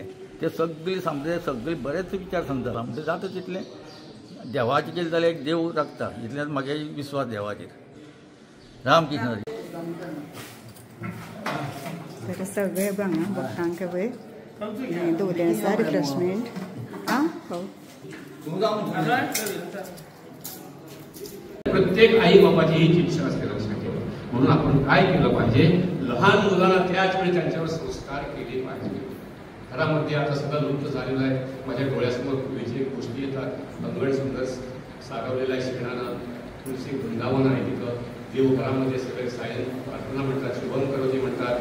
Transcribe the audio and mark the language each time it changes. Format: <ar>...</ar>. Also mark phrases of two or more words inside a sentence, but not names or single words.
<kok>ते सगळे संप्रदाय सगळे बरेच विचार सांगता म्हणजे जाता तितलें देवाचें केलें जाल्यार एक देव राखता इतलेंच म्हागे विश्वास देवाचेर। राम कृष्ण हरी। तर सगळे हांगा भक्तांक पळय दवरलें आसा रिफ्रेशमेंट।</kok> <mr>प्रत्येक आई बाबाची हीच इच्छा असते लक्षात ठेवा। म्हणून आपण काय केलं पाहिजे लहान मुलांना त्याच वेळी त्यांच्यावर संस्कार केले पाहिजे। घरामध्ये आता सगळं लुप्त झालेलं आहे। माझ्या डोळ्यासमोर पूर्वीचे गोष्टी येतात। अंगण सुंदर सारवलेलं आहे शेणानं तुळशी वृंदावन आहे तिथं देवघरामध्ये सगळे सायन प्रार्थना म्हणतात शुभम करोती म्हणतात।</mr>